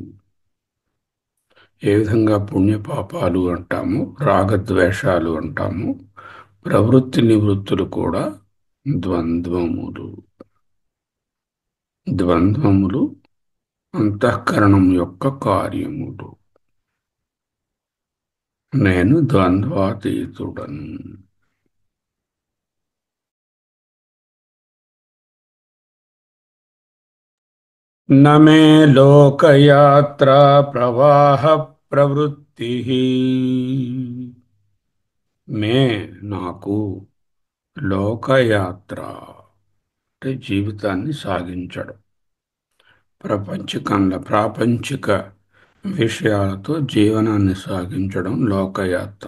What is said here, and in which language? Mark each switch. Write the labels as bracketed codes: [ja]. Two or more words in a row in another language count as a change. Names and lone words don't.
[te] ఏ విధంగా పుణ్యపాపాలు అంటాము, రాగద్వేషాలు అంటాము, ప్రవృత్తి నివృత్తులు కూడా ద్వంద్వములు. ద్వంద్వములు అంతఃకరణం యొక్క కార్యములు. నేను ద్వంద్వాతీతుడను. [sa] न मे लोकयात्रा प्रवाह प्रवृत्ति [te] మే నాకు లోకయాత్ర అంటే జీవితాన్ని సాగించడం, ప్రాపంచిక విషయాలతో జీవనాన్ని సాగించడం లోకయాత్ర.